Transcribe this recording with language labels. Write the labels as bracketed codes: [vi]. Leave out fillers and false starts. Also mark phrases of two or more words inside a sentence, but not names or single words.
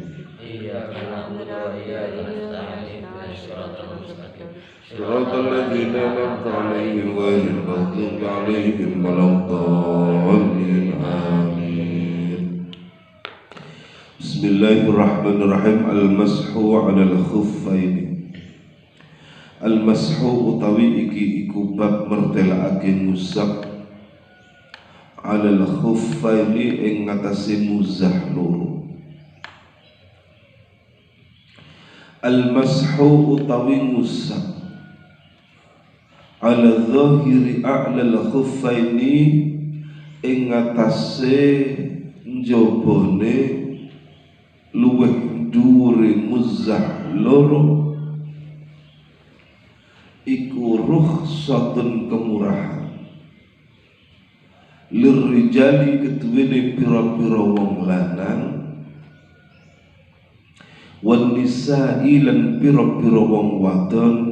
[ar] إياك نعبد وإياك نستعين صراط المستقيم صراط الذين أنعمت عليهم غير المغضوب عليهم ولا الضالين آمين. بسم الله الرحمن الرحيم. المسح على الخفين. [jv] Al-mashu utawi iki iku bab mertelake musab [ar] على الخفين [jv] ing ngatasi muzah loro. Al-mashu utawi musab [ar] على ظاهر أعلى الخفين [jv] ing ngatasi njobone luweh dhuwure muzah loro iku rukhsatun kemurahan lirijali keduwene pira-pira wong lanang wan nisa'i lan pira-pira wong wadon